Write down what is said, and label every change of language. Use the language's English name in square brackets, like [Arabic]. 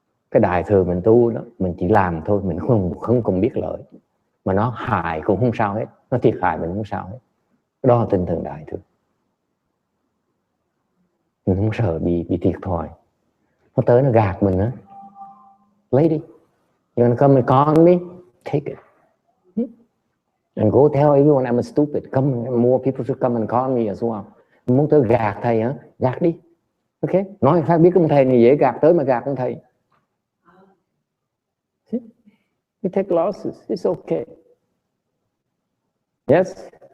[Vietnamese] Cái đại thừa mình tu đó, mình chỉ làm thôi, mình không cần biết lợi. Mà nó hại cũng không sao hết, nó thiệt hại mình không sao hết. Đó là tinh thần đại thừa. Mình không sợ bị thiệt thòi. Nó tới nó gạt mình á, lấy đi. [English] You wanna come and con me? Take it. And go tell everyone I'm stupid. More people should come and call me as well. [Vietnamese] Muốn tới gạt thầy hả? Gạt đi. Ok. Nói phải biết ông thầy này dễ gạt, tới mà gạt ông thầy. [English] You take losses. It's okay. Yes?